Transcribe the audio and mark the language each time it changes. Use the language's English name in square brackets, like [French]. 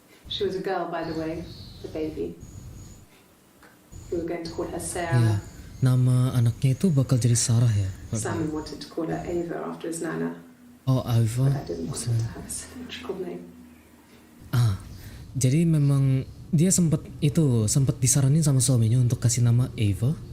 [English] She was a girl, by the way, the baby. We were going to call her [Indonesian] Iya. [English] Sarah. [Indonesian] Nama anaknya itu bakal jadi Sarah ya? [English] Simon wanted to call her Ava after his nana, Oh, Ava. but I didn't want her to have a symmetrical name. [Indonesian] Jadi memang dia sempat disaranin sama suaminya untuk kasih nama Eva.